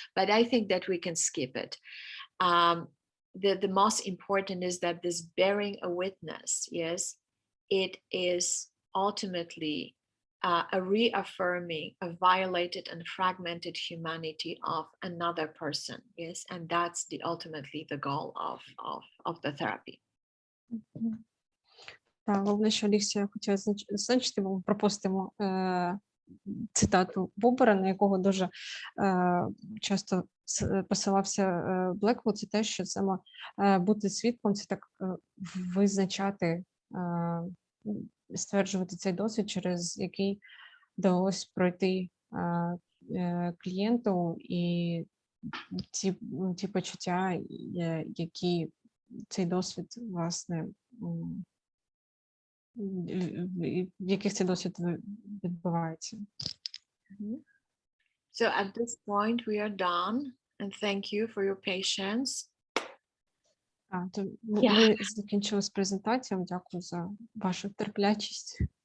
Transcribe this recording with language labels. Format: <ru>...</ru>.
<en>But I think that we can skip it. The most important is that this bearing a witness, yes, it is ultimately a reaffirming of violated and fragmented humanity of another person, yes, and that's ultimately the goal of the therapy.</en> <uk>Так, головне, що Алісія хотіла зазначити, ми пропустимо цитату Бубера, на якого дуже часто посилався Блеквуд, це те, що саме бути свідком, це так визначати, стверджувати цей досвід, через який вдалося пройти клієнту, і ті почуття, які цей досвід, власне, в яких цей досвід відбувається.</uk> <en>So at this point we are done, and thank you for your patience.</en> <uk>Ми закінчили з презентацією. Дякую за вашу терплячість.</uk>